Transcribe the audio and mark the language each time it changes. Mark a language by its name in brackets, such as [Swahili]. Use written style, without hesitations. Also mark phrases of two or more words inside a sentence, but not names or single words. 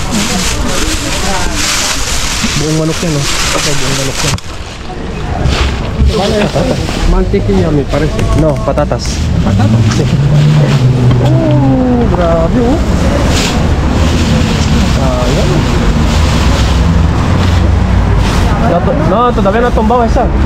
[Filipino] Buong manok yan, oh. Buong manok yan. Mantikilya may pares eh. No, patatas. Patatas? Oh, grabe oh. Ayan. [Spanish] No, todavía no ha tumbado esa.